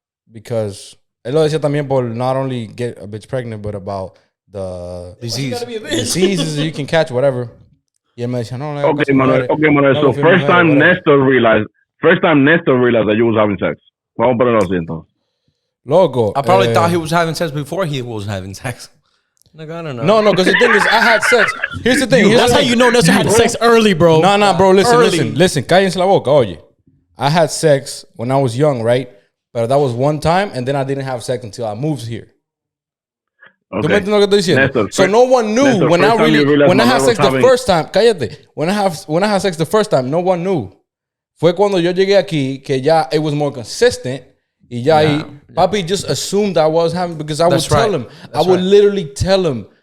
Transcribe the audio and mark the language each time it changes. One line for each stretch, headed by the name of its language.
English: Because,
Spanish: él lo decía también por
English: not only get a bitch pregnant, but about the diseases you can catch, whatever.
Spanish: Y él me decía, no, le haga caso.
English: Okay, Manuel. So first time Nestor realized that you was having sex.
Spanish: Vamos a ponerlo así entonces. Loco.
English: I probably thought he was having sex before he was having sex. Like, I don't know. No, because the thing is, I had sex. Here's the thing. That's how you know Nestor had sex early, bro. No, bro, listen.
Spanish: Cállense la boca, oye.
English: I had sex when I was young, right? But that was one time, and then I didn't have sex until I moved here. Okay.
Spanish: ¿Tú me entiendes lo que estoy diciendo?
English: Nestor, So no one knew when I had sex the having... first time.
Spanish: Cállate.
English: When I had sex the first time, no one knew.
Spanish: Fue cuando yo llegué aquí que ya
English: it was more consistent.
Spanish: Y ya ahí,
English: papi just assumed I was having, because I would tell him. I would literally tell him.